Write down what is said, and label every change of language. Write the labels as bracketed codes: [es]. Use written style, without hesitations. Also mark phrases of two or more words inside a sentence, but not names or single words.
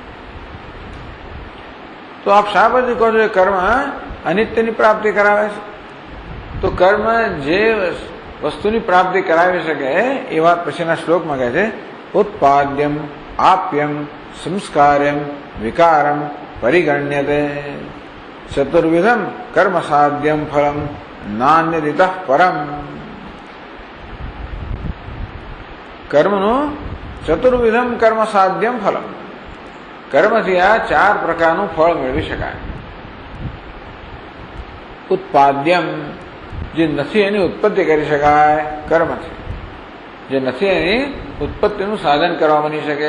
[gu] તો આપ શા પછી કહો છો કર્મ અનિત્યની પ્રાપ્તિ કરાવે છે? તો કર્મ જે વસ્તુની પ્રાપ્તિ કરાવી શકે એ વાત પછીના શ્લોકમાં કહે છે, [sa] उत्पाद्यम आप्यम संस्कार्यम विकारम [gu] परिगण्यते। [sa] चतुर्विधम कर्म साध्यम फलम नान्यदितः परम। [gu] કર્મનું [sa] चतुर्विधम कर्म साध्यम फलम, [gu] કર્મથી આ ચાર પ્રકારનું ફળ મેળવી શકાય. ઉત્પાદ્યમ, જે નથી એની ઉત્પત્તિ કરી શકાય કર્મથી, જે નથી એની ઉત્પત્તિનું સાધન કરવા બની શકે.